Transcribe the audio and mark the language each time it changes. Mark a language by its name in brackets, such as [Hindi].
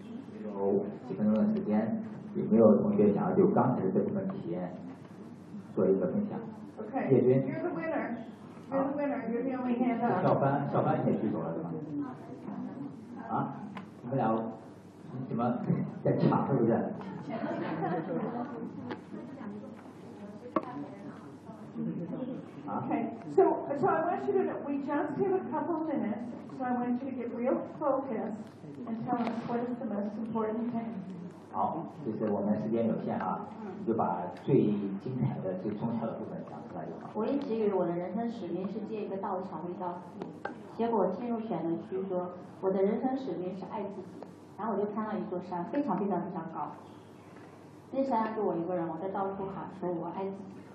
[Chinese] 只有几分钟的时间，有没有同学想要就刚才的这部分体验做一个分享？ [English] OK， [Chinese] 叶军 [English] ，You're the winner. You're the winner. You're the only hand up. [Chinese] 小班也举手了，是吧？啊，你们俩怎么在抢是不是？ [English] Okay, so I want you to know, we just have a couple minutes, so I want you to get real focused and tell us what is the most important thing. [Chinese] 好，就是我们时间有限啊，你就把最精彩的、最重要的部分讲出来就好。我一直以为我的人生使命是建一个道场，遇到父母，结果进入选择区说，我的人生使命是爱自己，然后我就看到一座山，非常非常非常高，那山就我一个人，我在到处喊说我爱自己。